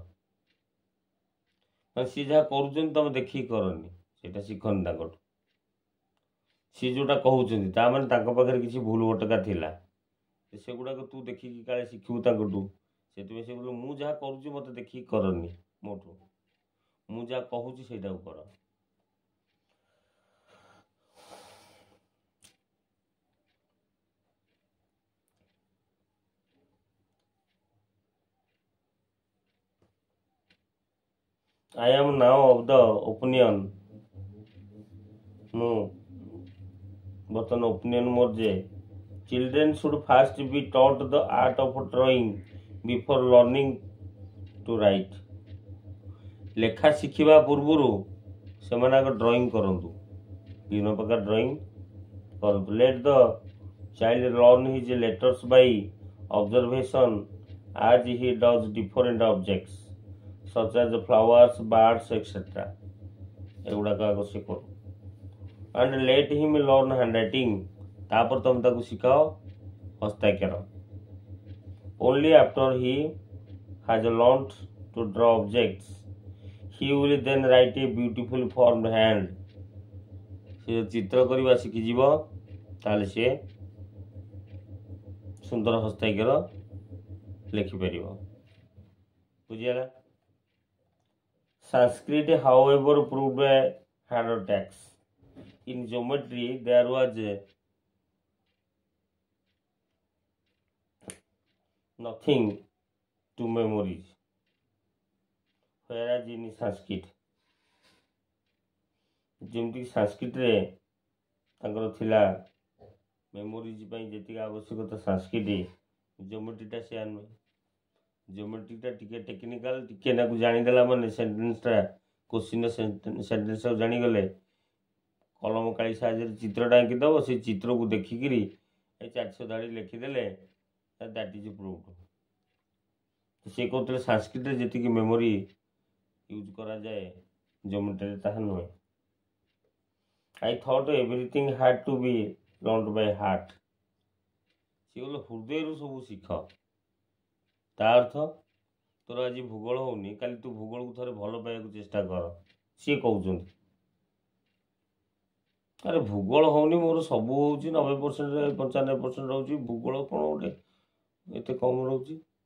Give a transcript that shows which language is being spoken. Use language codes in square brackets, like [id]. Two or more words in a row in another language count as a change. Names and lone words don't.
[or] ମାନେ ସିଏ ଯାହା କରୁଛନ୍ତି ତମେ ଦେଖିକି କରନି, ସେଇଟା ଶିଖନି ତାଙ୍କଠୁ। ସିଏ ଯେଉଁଟା କହୁଛନ୍ତି ତା ମାନେ ତାଙ୍କ ପାଖରେ କିଛି ଭୁଲ ଭଟକା ଥିଲା, ସେଗୁଡ଼ାକ ତୁ ଦେଖିକି କାଳେ ଶିଖିବୁ ତାଙ୍କଠୁ। ସେଥିପାଇଁ ସେ କହିଲେ ମୁଁ ଯାହା କରୁଛି ମୋତେ ଦେଖିକି କରନି ମୋଠୁ, ମୁଁ ଯାହା କହୁଛି ସେଇଟାକୁ କର। [en] I am now of the opinion, [or] ମୁଁ ବର୍ତ୍ତମାନ [en] opinion [or] ମୋର ଯେ [en] children should first be taught the art of drawing before learning to write. [or] ଲେଖା ଶିଖିବା ପୂର୍ବରୁ ସେମାନେ ଆଗ ଡ୍ରଇଂ କରନ୍ତୁ, ବିଭିନ୍ନ ପ୍ରକାର ଡ୍ରଇଂ କରନ୍ତୁ। [en] Let the child learn his letters by observation as he does different objects such as flowers, birds, etc. [or] ଏଗୁଡ଼ାକ ଆଗ ସେ କରୁ। [en] And let him learn handwriting, [or] ତାପରେ ତମେ ତାକୁ ଶିଖାଅ ହସ୍ତାକ୍ଷର। [en] Only after he has learned to draw objects, he will then write a beautiful formed hand. [or] ସେ ଚିତ୍ର କରିବା ଶିଖିଯିବ ତାହେଲେ ସେ ସୁନ୍ଦର ହସ୍ତାକ୍ଷର ଲେଖିପାରିବ। ବୁଝିଗଲା? [en] Sanskrit, however, proved a harder task. In geometry, there was nothing to memorize, whereas in Sanskrit, [or] ଯେମିତିକି ସାଂସ୍କ୍ରିଟରେ ତାଙ୍କର ଥିଲା ମେମୋରିଜ୍ ପାଇଁ ଯେତିକି ଆବଶ୍ୟକତା, ସାଂସ୍କ୍ରିଟ ଜିଓମେଟ୍ରିଟା ସେୟା ନୁହେଁ। ଜିଓମେଟ୍ରିଟା ଟିକେ ଟେକ୍ନିକାଲ, ଟିକେ ନାକୁ ଜାଣିଦେଲା ମାନେ ସେଣ୍ଟେନ୍ସଟା, କୋଶ୍ଚିନ୍ର ସେଣ୍ଟେନ୍ସଟାକୁ ଜାଣିଗଲେ କଲମ କାଳି ସାହାଯ୍ୟରେ ଚିତ୍ରଟା ଆଙ୍କିଦେବ, ସେ ଚିତ୍ରକୁ ଦେଖିକିରି ଏ 400 ଧାଡ଼ି ଲେଖିଦେଲେ [en] that is proved. [or] ସେ କହୁଥିଲେ ସାଂସ୍କ୍ରିଟରେ ଯେତିକି [en] memory use [or] କରାଯାଏ ଜିଓମେଟ୍ରିରେ ତାହା ନୁହେଁ। [en] I thought everything had to be learned by heart. [or] ସେ କହିଲେ ହୃଦୟରୁ ସବୁ ଶିଖ। ତା ଅର୍ଥ ତୋର ଆଜି ଭୂଗୋଳ ହେଉନି, କାଲି ତୁ ଭୂଗୋଳକୁ ଥରେ ଭଲ ପାଇବାକୁ ଚେଷ୍ଟା କର। ସିଏ କହୁଛନ୍ତି ଆରେ ଭୂଗୋଳ ହେଉନି, ମୋର ସବୁ ହେଉଛି 90%, 95% ରହୁଛି, ଭୂଗୋଳ କ'ଣ ଗୋଟେ ଏତେ କମ୍ ରହୁଛି।